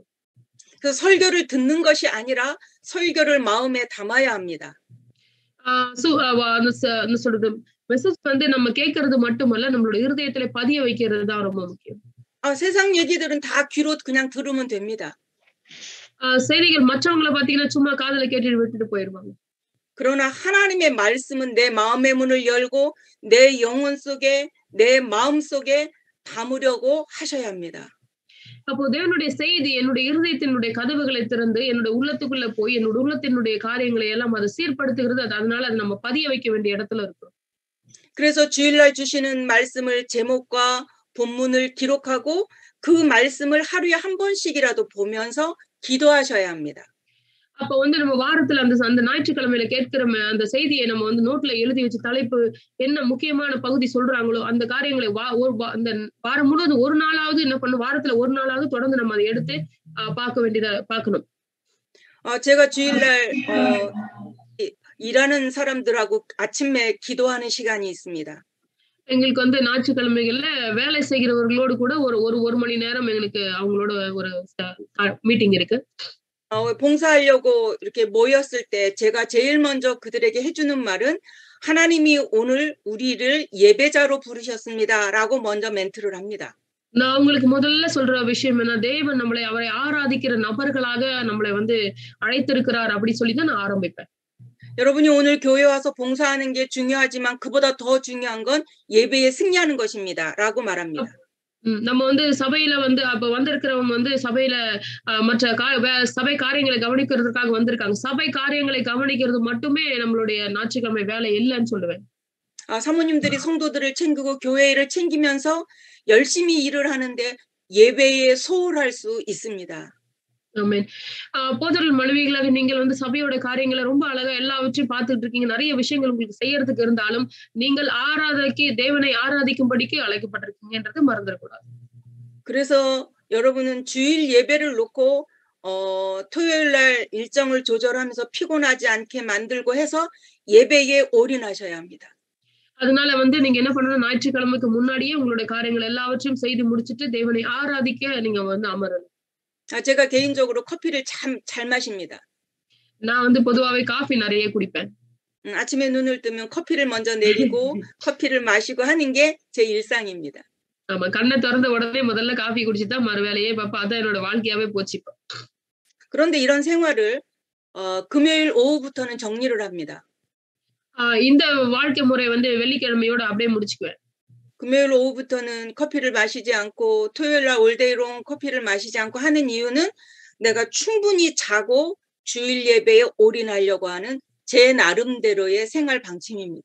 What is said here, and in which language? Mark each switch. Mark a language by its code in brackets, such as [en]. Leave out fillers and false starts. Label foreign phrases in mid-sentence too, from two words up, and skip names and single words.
[ko] 그 설교를 듣는 것이 아니라 설교를 마음에 담아야 합니다. [ta] சொல்றது மெசேஜ் வந்து நம்ம கேட்கறது மட்டுமல்ல, நம்மளோட இருதயத்துல பதிய வைக்கிறது தான் ரொம்ப முக்கியம். [ko] 세상 얘기들은 다 귀로 그냥 들으면 됩니다. [ta] செய்திகள் மற்றவங்களை பாத்தீங்கன்னா சும்மா காதுல கேட்டுட்டு விட்டுட்டு போயிருவாங்க. [ko] 그러나 하나님의 말씀은 내 마음의 문을 열고 내 영혼 속에 내 마음 속에 담으려고 하셔야 합니다. [ta] அப்போ தேவனுடைய செய்தி என்னுடைய இருதயத்தினுடைய கதவுகளை திறந்து என்னுடைய உள்ளத்துக்குள்ள போய் என்னுடைய உள்ளத்தினுடைய காரியங்களை எல்லாம் அதை சீர்படுத்துகிறது. அதனால அது நம்ம பதிய வைக்க வேண்டிய இடத்துல இருக்கும். [ko] 그래서 주일날 주시는 말씀을 제목과 본문을 기록하고 그 말씀을 하루에 한 번씩이라도 보면서 기도하셔야 합니다. [ta] அப்ப வந்து நம்ம வாரத்துல அந்த ஞாயிற்றுக்கிழமையில கேட்கிற அந்த செய்தியை நம்ம வந்து நோட்ல எழுதி வச்சு தலைப்பு என்ன முக்கியமான பகுதி சொல்றாங்களோ அந்த காரியங்களை அந்த வாரம் முழுவதும் ஒரு நாளாவது என்ன பண்ணும், வாரத்துல ஒரு நாளாவது தொடர்ந்து நம்ம அதை எடுத்து பார்க்கணும். [ko] 제가 주일날 일하는 사람들하고 아침에 기도하는 시간이 있습니다. [ta] எங்களுக்கு வந்து ஞாயிற்றுக்கிழமைகள்ல வேலை செய்கிறவர்களோடு கூட ஒரு மணி நேரம் எங்களுக்கு அவங்களோட ஒரு மீட்டிங் இருக்கு. [ko] 봉사하려고 이렇게 모였을 때 제가 제일 먼저 그들에게 해주는 말은 하나님이 오늘 우리를 예배자로 부르셨습니다라고 먼저 멘트를 합니다. [ta] நான் உங்களுக்கு முதல்ல சொல்ற விஷயம் என்ன, தேவன் நம்மளை அவரை ஆராதிக்கிற நபர்களாக நம்மளை வந்து அழைத்திருக்கிறார் அப்படி சொல்லிதான் நான் ஆரம்பிப்பேன். [ko] 여러분이 오늘 교회 와서 봉사하는 게 중요하지만 그보다 더 중요한 건 예배에 승리하는 것입니다라고 말합니다. [ta] நம்ம வந்து சபையில வந்து அப்ப வந்திருக்கிறவங்க வந்து சபையில மற்ற சபை காரியங்களை கவனிக்கிறதுக்காக வந்திருக்காங்க. சபை காரியங்களை கவனிக்கிறது மட்டுமே நம்மளுடைய ஞாயிற்றுக்கிழமை வேலை இல்லைன்னு சொல்லுவேன். [ko] 사모님들이 성도들을 챙기고 교회 일을 챙기면서 열심히 일을 하는데 예배에 소홀할 수 있습니다. [ta] ஆமென். போதகர்கள் மனைவிகளாக நீங்கள் வந்து சபையோட காரியங்களை ரொம்ப அழகா எல்லாவற்றையும் பார்த்துட்டு இருக்கீங்க. நிறைய விஷயங்கள் உங்களுக்கு செய்யறதுக்கு இருந்தாலும் நீங்கள் தேவனை ஆராதிக்கும்படிக்கு அழைக்கப்பட்டிருக்கீங்கன்றதை மறந்துடக்கூடாது. [ko] 그래서 여러분은 주일 예배를 놓고 토요일 날 일정을 조절하면서 피곤하지 않게 만들고 해서 예배에 올인하셔야 합니다. [ta] அதனால வந்து நீங்க என்ன பண்ணணும், ஞாயிற்றுக்கிழமைக்கு முன்னாடியே உங்களுடைய காரியங்கள் எல்லாவற்றையும் செய்து முடிச்சிட்டு தேவனை ஆராதிக்க நீங்க வந்து அமரணும். [ko] 제가 개인적으로 커피를 참 잘 마십니다. [ta] நான் வந்து பொதுவாவே காஃபி நிறைய குடிப்பேன். [ko] 아침에 눈을 뜨면 커피를 먼저 내리고 커피를 마시고 하는 게 제 일상입니다. [ta] ஆமா, கண்ணை திறந்த உடனே முதல்ல காஃபி குடிச்சிட்டு தான் மறு வேலையே பார்ப்பேன். அதான் என்னோட வாழ்க்கையாவே போச்சு இப்போ. [ko] 그런데 이런 생활을 금요일 오후부터는 정리를 합니다. [ta] இந்த வாழ்க்கை முறை வந்து வெள்ளிக்கிழமையோட அப்படியே முடிச்சுக்குவேன். [ko] 금요일 오후부터는 커피를 마시지 않고 토요일 날 [en] all day long [ko] 커피를 마시지 않고 하는 이유는 내가 충분히 자고 주일 예배에 올인하려고 하는 제 나름대로의 생활 방침입니다.